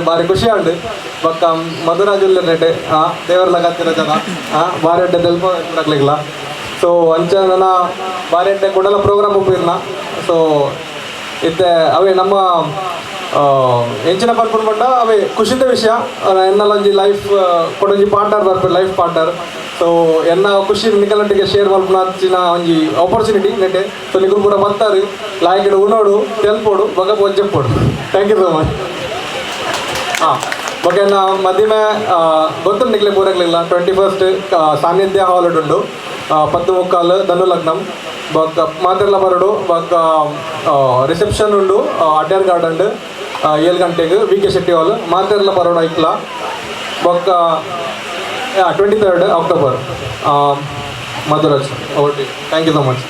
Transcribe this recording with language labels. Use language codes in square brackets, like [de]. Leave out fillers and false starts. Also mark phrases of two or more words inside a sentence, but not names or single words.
[tcy] ಭಾರಿ ಖುಷಿ ಉಂಟು ಬೊಕ್ಕ ಮಧುರಾಜುಲ್ಲ ರೆಡ್ಡೆ ದೇವರ್ಲ ಕತ್ತಿರ ಜನ ಭಾರಿ ಅಡ್ಡೆ ತೆಲ್ಪ ಆಗ್ಲಿಲ್ಲ ಸೊ ಅಂಚ ನನ್ನ ಭಾರಿ ಅಡ್ಡೆ ಕೊಡಲ ಪ್ರೋಗ್ರಾಮ್ ಉಪ್ಪಿರ್ನ ಸೊ ಇತ್ತೆ ಅವೇ ನಮ್ಮ ಎಂಚಿನ ಪರ್ಪನ್ ಪಂಡ ಅವೇ ಖುಷಿದ ವಿಷಯ ಎನ್ನಲೊಂಜಿ ಲೈಫ್ ಕೊಡೊಂಜಿ ಪಾರ್ಟ್ನರ್ ಬರ್ಪೆ [en] life partner [tcy] ಸೊ ಎನ್ನ ಖುಷಿ ನಿಕಲಟ್ಟಿಗೆ ಶೇರ್ ಮಲ್ಪನ ಹಚ್ಚಿನ ಒಂಜಿ ಆಪರ್ಚುನಿಟಿ ನೆಟ್ಟೆ ಸೊ ನಿಗುರು ಪೂರ ಬರ್ತಾರೆ ಲಾಯ್ಕಿಡ್ ಉನೋಡು ತೆಲ್ಪೋಡು ಬಗ ಬೊಜ್ಜೆಪ್ಪೋಡು [en] thank you so much [tcy] ಓಕೆ ನಾ ಮಧ್ಯಮೆ ಗೊತ್ತು ನಿಕ್ಲೆ ಪೂರಕ್ಲಿಲ್ಲ 21st ಸಾನ್ನಿಧ್ಯ ಹಾಲಿಡ್ ಉಂಡು 10:15 ಧನು ಲಗ್ನಂ ಬೊಕ್ಕ ಮಾತೆಲ್ಲ ಬರಡು ಬೊಕ್ಕ ರಿಸೆಪ್ಷನ್ ಉಂಡು ಅಡ್ಯಾರ್ ಗಾರ್ಡನ್ 7 ಗಂಟೆಗೆ VK ಶೆಟ್ಟಿ ಹಾಲ್ ಮಾತೆಲ್ಲ ಬರೋಡು ಐಕ್ಲ ಬೊಕ್ಕ 23rd ಅಕ್ಟೋಬರ್ ಮಧುರಾಜ್ ಓಟಿ [en] thank you so much